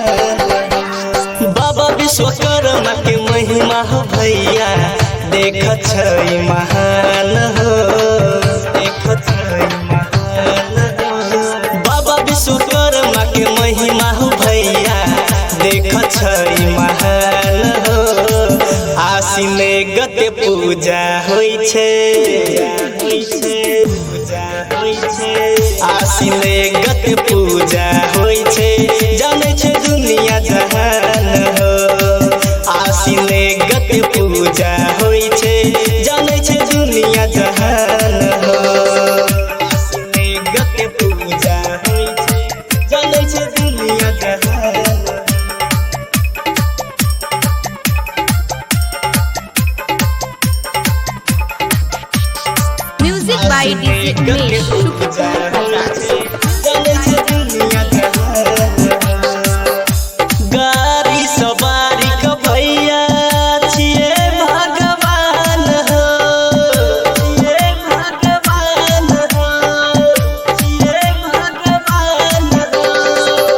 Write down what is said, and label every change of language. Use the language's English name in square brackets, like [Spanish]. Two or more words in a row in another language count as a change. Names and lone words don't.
[Maithili] बाबा विश्वकर्मा के महिमा हो भैया देख छै महान हो, देख छै महान हो। बाबा विश्वकर्मा के महिमा हो भैया देख छै महान हो। आसिन गते पूजा होइ छै, आसिन गते पूजा होइ छै, जानै छै दुनिया जहान हो। आसिन गते पूजा होइ छै, जानै छै दुनिया जहान हो। आसिन गते पूजा होइ छै, जानै छै दुनिया जहान हो। [English] music by DJ उमेश सुखीपुर बाजार। [Maithili] गाड़ी सवारी का भैया छिए भगवान हो, छिए भगवान हो, छिए भगवान हो।